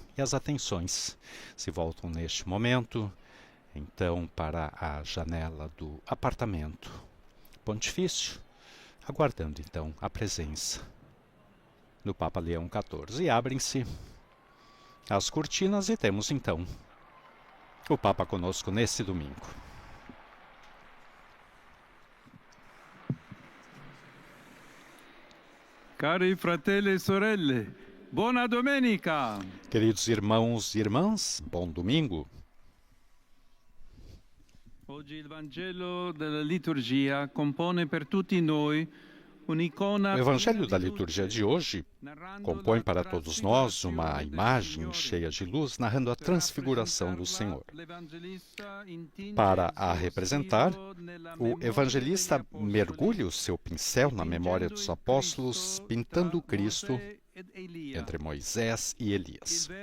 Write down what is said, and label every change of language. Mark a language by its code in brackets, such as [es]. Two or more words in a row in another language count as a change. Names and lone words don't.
[pt] E as atenções se voltam neste momento, então, para a janela do apartamento pontifício, aguardando, então, a presença do Papa Leão XIV. E abrem-se as cortinas e temos, então, o Papa conosco nesse domingo. [it] Cari fratelli e sorelle, buona domenica! [pt] Queridos irmãos e irmãs, bom domingo. [it] Oggi il Vangelo della liturgia compone per tutti noi un'icona. [pt] O Evangelho da liturgia de hoje compõe para todos nós uma imagem cheia de luz, narrando a transfiguração do Senhor. Para a representar, o evangelista mergulha o seu pincel na memória dos apóstolos, pintando o Cristo entre Moisés e Elias.